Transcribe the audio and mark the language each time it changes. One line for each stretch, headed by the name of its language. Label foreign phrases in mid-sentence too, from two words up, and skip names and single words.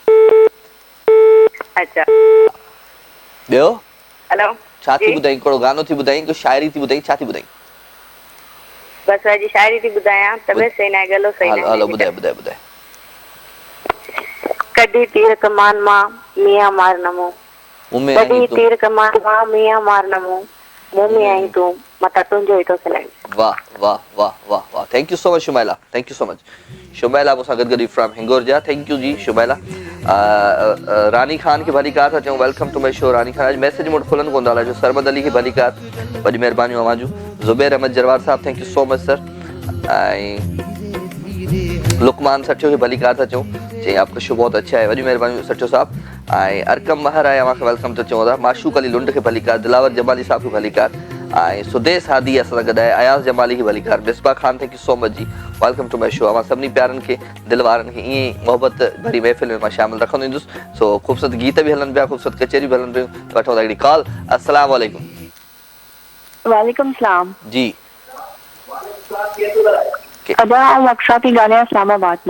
Sindhi: अच्छा, ॿियो हेलो, छा थी जी ॿुधाई? हिकिड़ो गानो थी ॿुधाई, को शाइरी थी ॿुधाई, छा थी ॿुधाई? बसि अॼु शाइरी थी ॿुधायां। तबियत सही न आहे, गलो सही न हलो आहे। हलो ॿुधाए ॿुधाए ॿुधाए। कॾहिं तीर कमान मां मियां मार नमो, मुंह कॾहिं में तूं, तीर कमान मां मियां मार नमो, मुंह में आई तूं मथां तुंहिंजो ई थो खिलाई। वाह वाह वाह वाह वाह,
English: thank you so much Shumaila, thank you so much Shumaila,
Sindhi: मूंसां गॾु फ्रॉम हिंगोर जा।
English: thank you ji Shumaila.
Sindhi: रानी खान खे भली कार था चऊं,
English: welcome to my show Rani Khan.
Sindhi: अॼु मैसेज मूं वटि खुलनि कोन था हलायो। सरमद अली खे भली कार, वॾी महिरबानी अवां जूं। ज़ुबैर अहमद जरवार साहब,
English: thank you so much sir.
Sindhi: ऐं लुकमान सठियो खे भली कार था चऊं, चई
Urdu: آپ کا شو بہت اچھا ہے,
Sindhi: वॾी महिरबानी सठियो साहब। ऐं अरकम महर आहे, अव्हांखे वेलकम था चऊं था। माशूक अली लुंड खे भली कार, दिलावर जमाली साहब खे भली कार, ऐं सुदेश हादी असां सां गॾु आहे, अयाज़ जमाली खे भली कार, मिसबा खान
English: thank you so much ji, welcome to my show.
Sindhi: अवां सभिनी प्यारनि खे, दिलि वारनि खे ईअं ई मोहबत भरी महफ़िल में मां शामिल रखंदो ईंदुसि। सो ख़ूबसूरत गीत बि हलनि पिया, ख़ूबसूरत कचेरी बि हलनि पियूं। वठो था हिकिड़ी कॉल।
Arabic: السلام علیکم. وعلیکم السلام.
Sindhi: जी अदा अक्सा थी ॻाल्हायां इस्लामाबाद मां।